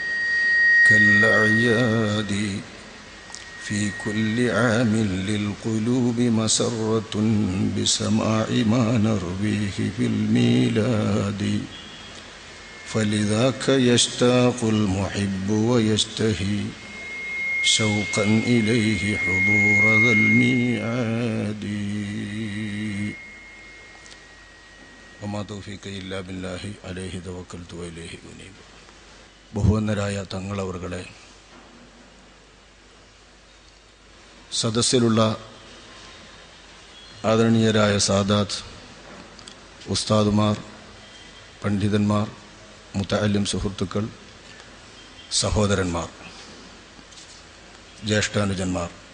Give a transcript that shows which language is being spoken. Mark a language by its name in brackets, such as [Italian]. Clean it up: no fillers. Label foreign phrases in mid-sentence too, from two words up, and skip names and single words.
[Arabic] كالأعياد في كل عام للقلوب مسرة بسماع ما نرويه في الميلاد فلذاك يشتاق المحب ويشتهي شوقا إليه حضور ذا الميعاد وما توفيقي إلا بالله عليه توكلت وإليه أنيب [Malayalam] ബഹുവന്നരായ തങ്ങളവറുകളെ, സദസ്സിലുള്ള ആദരണീയരായ സാദാത്ത്, ഉസ്താദുമാർ, പണ്ഡിതന്മാർ, മുതഅല്ലിം സുഹൃത്തുക്കൾ, സഹോദരന്മാർ, ജ്യേഷ്ഠാനുജന്മാർ,